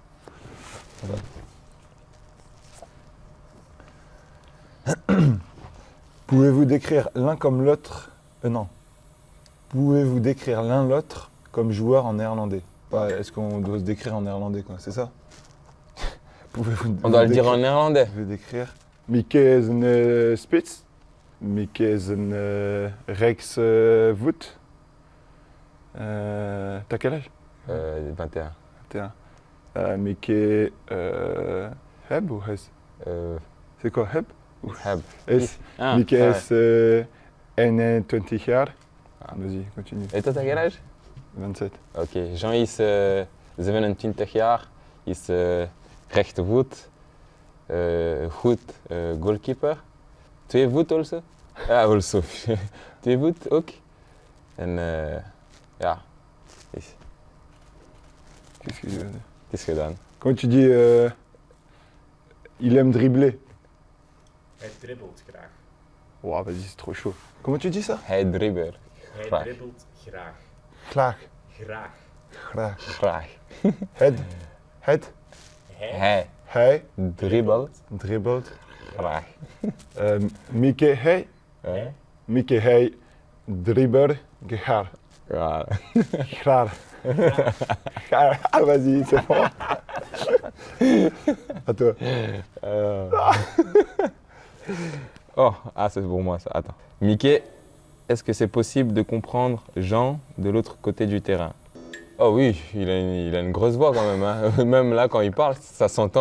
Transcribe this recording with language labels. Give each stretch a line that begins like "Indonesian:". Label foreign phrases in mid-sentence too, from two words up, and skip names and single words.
French: Ah. Pouvez-vous décrire l'un comme l'autre Non. Pouvez-vous décrire l'un l'autre comme joueur en néerlandais Est-ce qu'on doit se décrire en néerlandais, quoi? C'est ça? Pouvez-vous On doit le dire en néerlandais. Pouvez décrire
Dutch: Mieke is een spits. Mieke is een rechtsvoet.
French: T'as quel âge? 21. 21. Mieke heb ou hes? C'est quoi, heb? Heb. Is. Ah, Mieke ouais.
Dutch: is 21 jaar.
French: Vas-y, continue. Et toi, t'as quel âge? 27.
Dutch: Ok, Jean is 27 jaar, is rechtervoet, goed goalkeeper. Twee voet also? Ja, also. Twee voet ook. En ja, is,
French: Qu'est-ce que je veux dire?
Dutch: het is gedaan.
French: Quand tu dis il aime dribbler.
Dutch: Hij dribbelt graag.
French: Wow, vas-y, c'est trop chaud. Comment tu dis ça?
Dutch: Hij dribbelt. Hij Graag. dribbelt graag. Graag. Graag. Graag. Graag. Het. Hij Hij dribbelt dribbelt. graag. Mieke hij. Hè? Mieke hij dribbelt graag. Ja. Graag. Graag.
French: Ah, vas-y, c'est bon. À toi. Oh, ah, c'est pour moi ça. Attends. Mickey, est-ce que c'est possible de comprendre Jean de l'autre côté du terrain? Oh oui, il a une grosse voix quand même, hein. Même là, quand il parle, ça s'entend.